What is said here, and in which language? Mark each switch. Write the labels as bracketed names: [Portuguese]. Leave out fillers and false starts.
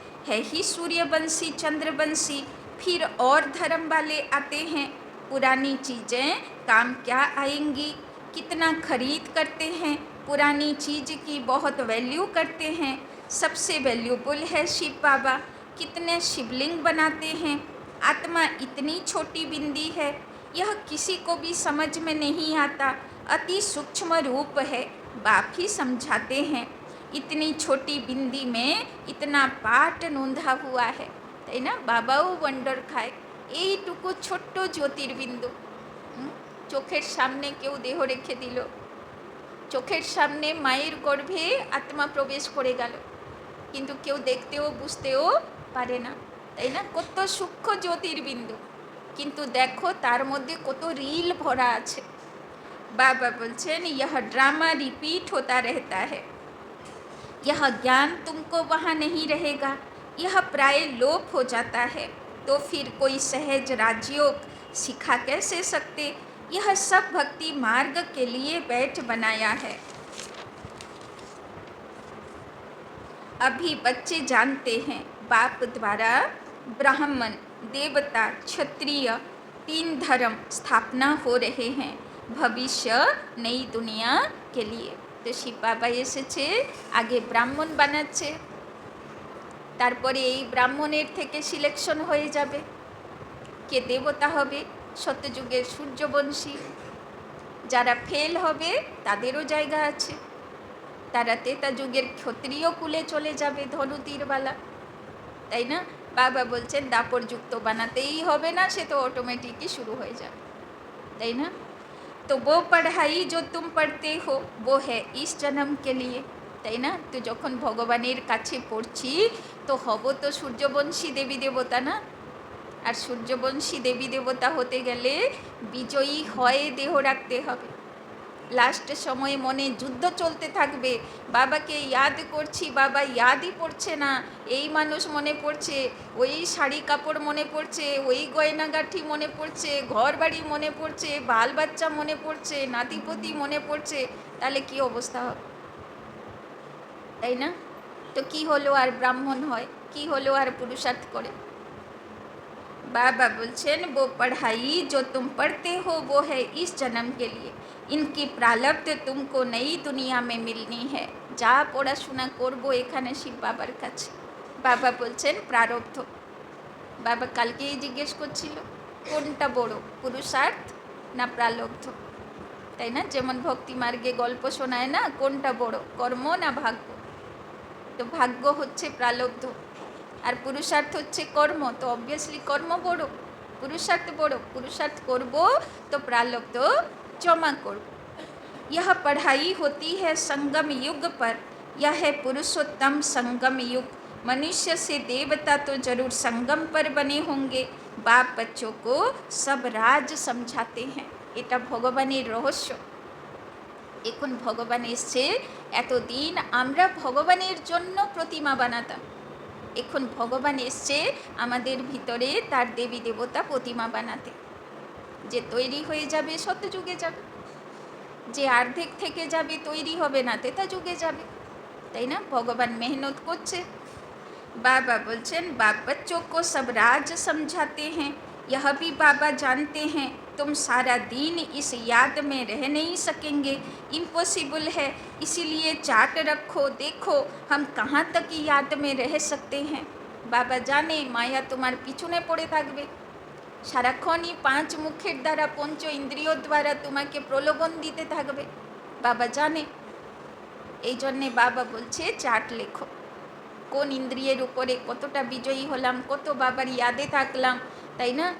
[Hindi] है ही सूर्यवंशी चंद्रवंशी, फिर और धर्म वाले आते हैं, पुरानी चीज़ें काम क्या आएंगी, कितना खरीद करते हैं, पुरानी चीज़ की बहुत वैल्यू करते हैं, सबसे वैल्यूबल है शिव बाबा, कितने शिवलिंग बनाते हैं, आत्मा इतनी छोटी बिंदी है, यह किसी को भी समझ में नहीं आता, अति सूक्ष्म रूप है, बाप ही समझाते हैं, इतनी छोटी बिंदी में इतना पाठ नोंधा हुआ है, [Bangla] তাই না? বাবাও ওয়ান্ডার খায় এইটুকু ছোট্ট জ্যোতির্বিন্দু। চোখের সামনে কেউ দেহ রেখে দিল, চোখের সামনে মায়ের গর্ভে আত্মা প্রবেশ করে গেল, কিন্তু কেউ দেখতেও বুঝতেও পারে না, তাই না? কত সূক্ষ্ম জ্যোতির্বিন্দু, কিন্তু দেখো তার মধ্যে কত রিল ভরা আছে। [Hindi] बाबा [Bangla] बोलছেন [Hindi] यह ड्रामा रिपीट होता रहता है, यह ज्ञान तुमको वहाँ नहीं रहेगा, यह प्राय लोप हो जाता है, तो फिर कोई सहज राजयोग सिखा कैसे सकते? यह सब भक्ति मार्ग के लिए बैठ बनाया है। अभी बच्चे जानते हैं बाप द्वारा ब्राह्मण, देवता, क्षत्रिय 3 धर्म स्थापना हो रहे हैं भविष्य नई दुनिया के लिए। [Bangla] तो শিব বাবা এসেছে, আগে ব্রাহ্মণ বানাচ্ছে, তারপরে এই ব্রাহ্মণের থেকে সিলেকশন হয়ে যাবে কে দেবতা হবে, সত্যযুগের সূর্যবংশী। যারা ফেল হবে তাদেরও জায়গা আছে, তারা তেতা যুগের ক্ষত্রিয় কুলে চলে যাবে, ধনু তীরওয়ালা, তাই না? বাবা বলছেন দাপর যুক্ত বানাতেই হবে না, সে তো অটোমেটিকই শুরু হয়ে যাবে, তাই না? [Hindi] तो वो पढ़ाई जो तुम पढ़ते हो वो है इस जन्म के लिए, [Bangla] তাই না? তো যখন ভগবানের কাছে পড়ছি তো হব তো সূর্যবংশী দেবী দেবতা না, আর সূর্যবংশী দেবী দেবতা হতে গেলে বিজয়ী হয়ে দেহ রাখতে হবে। লাস্ট সময়ে মনে যুদ্ধ চলতে থাকবে, বাবাকে ইয়াদ করছি, বাবা ইয়াদই পড়ছে না, এই মানুষ মনে পড়ছে, ওই শাড়ি কাপড় মনে পড়ছে, ওই গয়নাগাঠি মনে পড়ছে, ঘর বাড়ি মনে পড়ছে, বাল বাচ্চা মনে পড়ছে, নাতিপতি মনে পড়ছে, তাহলে কি অবস্থা হবে, তাই না? তো কি হলো আর ব্রাহ্মণ হয়, কি হলো আর পুরুষার্থ করে? [Hindi] बाबा [Bangla] बोलছেন [Hindi] वो पढ़ाई जो तुम पढ़ते हो वो है इस जन्म के लिए, इनकी प्रारब्ध तुमको नई दुनिया में मिलनी है। [Bangla] যা পড়াশোনা করবো এখানে শিব বাবার কাছে, বাবা বলছেন প্রারব্ধ। বাবা কালকেই জিজ্ঞেস করছিল কোনটা বড়, পুরুষার্থ না প্রারব্ধ, তাই না? যেমন ভক্তি মার্গে গল্প শোনায় না, কোনটা বড়, কর্ম না ভাগ্য? তো ভাগ্য হচ্ছে প্রারব্ধ আর পুরুষার্থ হচ্ছে কর্ম, তো অবভিয়াসলি কর্ম বড়, পুরুষার্থ বড়। পুরুষার্থ করব তো প্রারব্ধ জমা করব। [Hindi] यह पढ़ाई होती है संगम युग पर, यह है पुरुषोत्तम संगम युग। मनुष्य से देवता तो जरूर संगम पर बने होंगे। बाप बच्चों को सब राज समझाते हैं, [Bangla] এটা ভগবানের রহস্য। এখন ভগবান এসছে, এতদিন আমরা ভগবানের জন্য প্রতিমা বানাতাম, এখন ভগবান এসছে আমাদের ভিতরে তার দেবী দেবতা প্রতিমা বানাতে। যে তৈরি হয়ে যাবে সত্যযুগে যাবে, যে অর্ধেক থেকে যাবে তৈরি হবে না তেতা যুগে যাবে, তাই না? ভগবান মেহনত করছে। [Hindi] बाबा [Bangla] बोलছেন [Hindi] बाप बच्चों को सब राज समझाते हैं, यह भी बाबा जानते हैं तुम सारा दिन इस याद में रह नहीं सकेंगे, इम्पॉसिबल है, इसीलिए चार्ट रखो, देखो हम कहाँ तक याद में रह सकते हैं। [Bangla] बाबा জানে মায়া তোমার পিছনে পড়ে থাকবে, সারাক্ষণই 5 মুখের দ্বারা, পঞ্চ ইন্দ্রিয় দ্বারা তোমাকে প্রলোভন দিতে থাকবে, বাবা জানে। এই জন্যে বাবা বলছে চার্ট লেখো, কোন ইন্দ্রিয়ের উপরে কতটা বিজয়ী হলাম, কত বাবার ইয়াদে থাকলাম, তাই না?